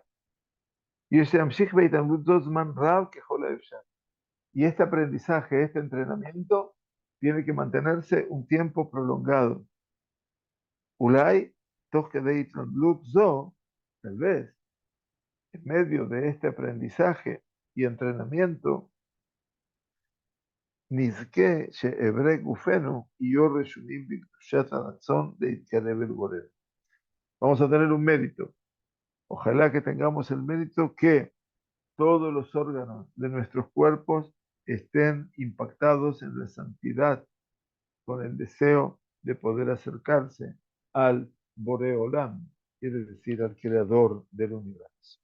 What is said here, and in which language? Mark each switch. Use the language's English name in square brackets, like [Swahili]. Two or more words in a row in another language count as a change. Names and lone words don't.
[Spanish] Y este aprendizaje, este entrenamiento, tiene que mantenerse un tiempo prolongado. Ulay, tal vez, en medio de este aprendizaje y entrenamiento, [Hebrew] נזכה שאברי גופנו יהיו רשומים בקדושת הרצון להתקרב אל בורא. [Spanish] Vamos a tener un mérito. Ojalá que tengamos el mérito que todos los órganos de nuestros cuerpos estén impactados en la santidad, con el deseo de poder acercarse al Boreolam, quiere decir al creador del universo.